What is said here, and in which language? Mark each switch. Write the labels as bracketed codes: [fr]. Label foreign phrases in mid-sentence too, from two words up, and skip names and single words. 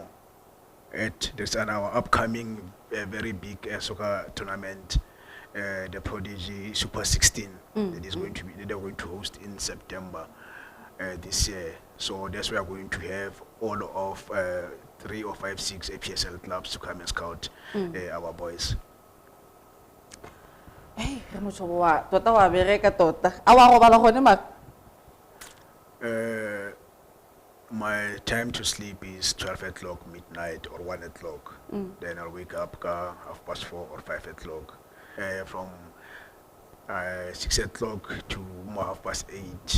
[en] There's our upcoming very big soccer tournament, the Prodigy Super 16 that is going to be they're going to host in September this year. So that's where we're going to have all of 3 or 5, 6 APSL clubs to come and scout our boys. [tn] Hey, Mochobo wa tota wa bereka tota. A wa go bala gone ma. [en] My time to sleep is 12 o'clock midnight or 1 o'clock. Then I'll wake up 4:30 or 5 o'clock. From 6 o'clock to 8:30.